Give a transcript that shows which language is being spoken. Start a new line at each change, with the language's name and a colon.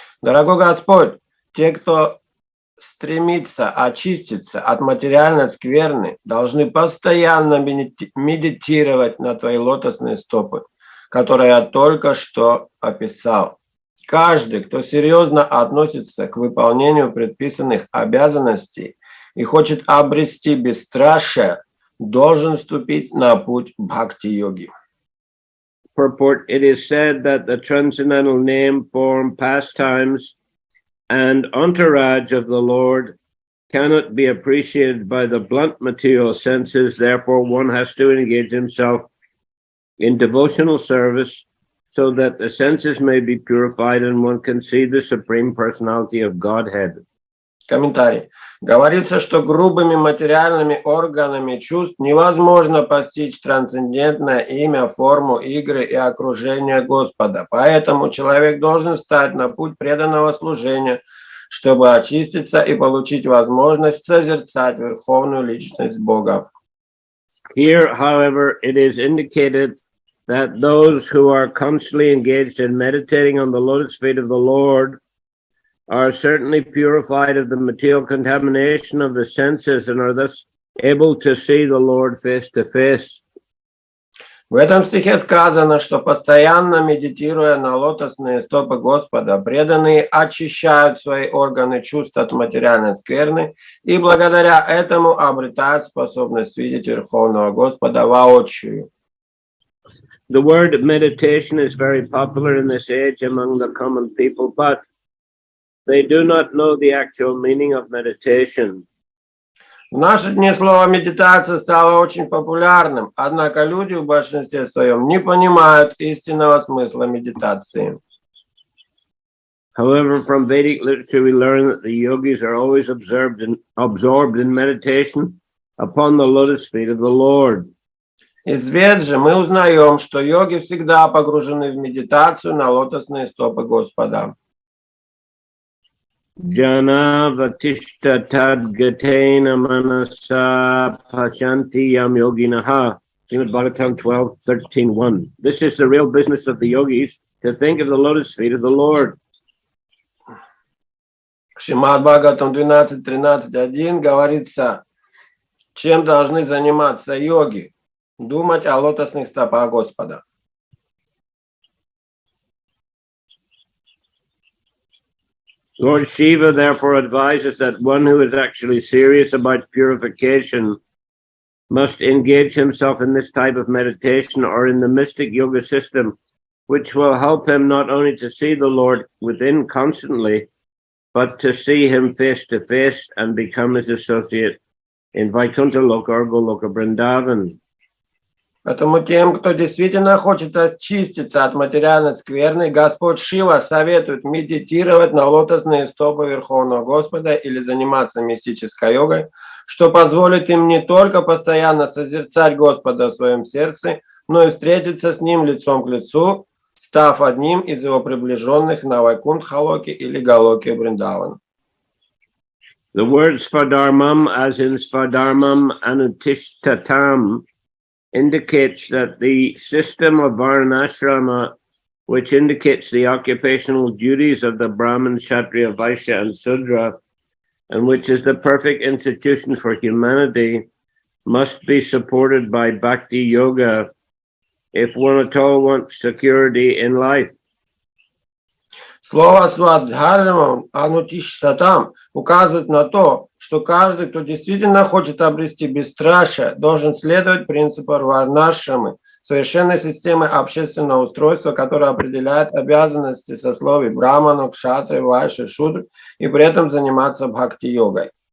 Russian: Дорогой Господь, те, кто стремится очиститься от материальной скверны, должны постоянно медитировать на твои лотосные стопы, которые я только что описал. Каждый, кто серьезно относится к выполнению предписанных обязанностей и хочет обрести бесстрашие, должен вступить на путь бхакти-йоги.
English: Purport: it is said that the transcendental name, form, pastimes, and entourage of the Lord cannot be appreciated by the blunt material senses. Therefore, one has to engage himself in devotional service so that the senses may be purified and one can see the Supreme Personality of Godhead.
Russian: Комментарий. Говорится, что грубыми материальными органами чувств невозможно постичь трансцендентное имя, форму, игры и окружение Господа. Поэтому человек должен встать на путь преданного служения, чтобы очиститься и получить возможность созерцать Верховную Личность Бога.
English: Here, however, it is indicated that those who are constantly engaged in meditating on the lotus feet of the Lord are certainly purified of the material contamination of the senses and are thus able to see the Lord face to face.
Russian: В этом стихе сказано, что постоянно медитируя на лотосные стопы Господа, преданные очищают свои органы чувств от материальной скверны и благодаря этому обретают способность видеть Верховного Господа воочию.
English: The word meditation is very popular in this age among the common people, but they do not know the actual meaning of meditation.
Russian: В наши дни слово «медитация» стало очень популярным, однако люди в большинстве своем не понимают истинного смысла медитации.
English: However, from Vedic literature, we learn that the yogis are always absorbed in meditation upon the lotus feet of the Lord.
Russian: Из Вед же мы узнаем, что йоги всегда погружены в медитацию на лотосные стопы Господа.
Sanskrit: Jana vatishta tad gatena manasa pashanti yam yoginaha.
English: Srimad Bhagavatam 12:13:1. This is the real business of the yogis, to think of the lotus feet of the Lord.
Russian: Шримад Бхагаватам 12:13:1 говорится, чем должны заниматься йоги, думать о лотосных стопах Господа.
English: Lord Shiva therefore advises that one who is actually serious about purification must engage himself in this type of meditation or in the mystic yoga system, which will help him not only to see the Lord within constantly, but to see him face to face and become his associate in Vaikuntha Loka or Goloka Vrindavan.
Russian: Поэтому тем, кто действительно хочет очиститься от материальной скверны, Господь Шива советует медитировать на лотосные стопы Верховного Господа или заниматься мистической йогой, что позволит им не только постоянно созерцать Господа в своем сердце, но и встретиться с Ним лицом к лицу, став одним из Его приближенных на Вайкунтха-локе или Галоке Вриндаван.
English: The word Svadharmam, as in Svadharmam Anutishtatam, indicates that the system of Varnashrama, which indicates the occupational duties of the Brahmin, Kshatriya, Vaishya, and Sudra, and which is the perfect institution for humanity, must be supported by Bhakti Yoga if one at all wants security in life.
Russian: Слово «свадхармам» «анутиштатам» указывает на то, что каждый, кто действительно хочет обрести бесстрашие, должен следовать принципу варнашрамы, совершенной системы общественного устройства, которая определяет обязанности сословий браману, кшатры, вайши, шудр, и при этом заниматься бхакти-йогой.